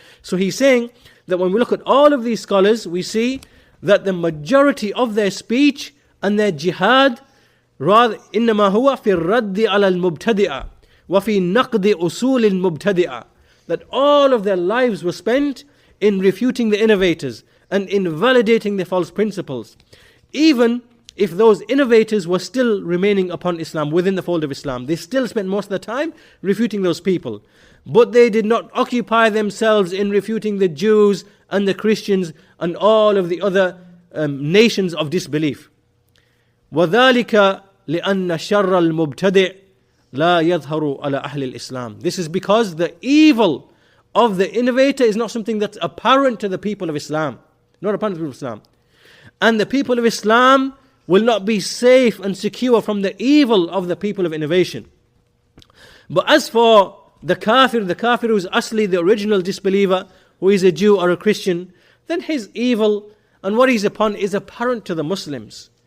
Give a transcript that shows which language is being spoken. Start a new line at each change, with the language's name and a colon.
English: So he's saying that when we look at all of these scholars, we see that the majority of their speech and their jihad, rather
Arabic: إنما هو في الرد على المبتدئة وفي نقد أصول المبتدئة,
English: that all of their lives were spent in refuting the innovators and invalidating the false principles, even if those innovators were still remaining upon Islam, within the fold of Islam. They still spent most of the time refuting those people, but they did not occupy themselves in refuting the Jews and the Christians and all of the other nations of disbelief.
Arabic: وَذَلِكَ لأن شر المبتدع لا يظهر على أهل الإسلام.
English: This is because the evil of the innovator is not something that's apparent to the people of Islam. Not apparent to the people of Islam. And the people of Islam will not be safe and secure from the evil of the people of innovation. But as for the kafir who is asli, the original disbeliever, who is a Jew or a Christian, then his evil and what he's upon is apparent to the Muslims.